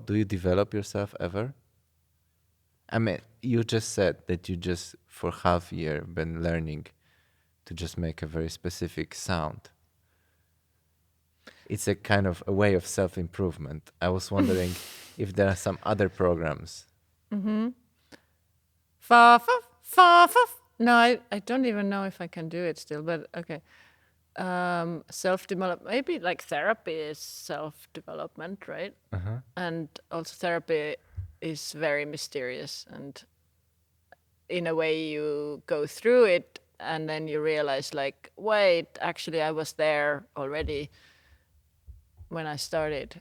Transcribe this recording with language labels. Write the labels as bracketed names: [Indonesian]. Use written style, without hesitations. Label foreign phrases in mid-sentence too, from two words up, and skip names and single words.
[English] Do you develop yourself ever? I mean, you just said that you just for half a year been learning to just make a very specific sound. It's a kind of a way of self-improvement. I was wondering if there are some other programs. Fa fa fa fa. No, I don't even know if I can do it still, but okay. Self-develop, maybe like therapy is self-development, right? And also therapy is very mysterious, and in a way you go through it and then you realize like, wait, actually I was there already when I started.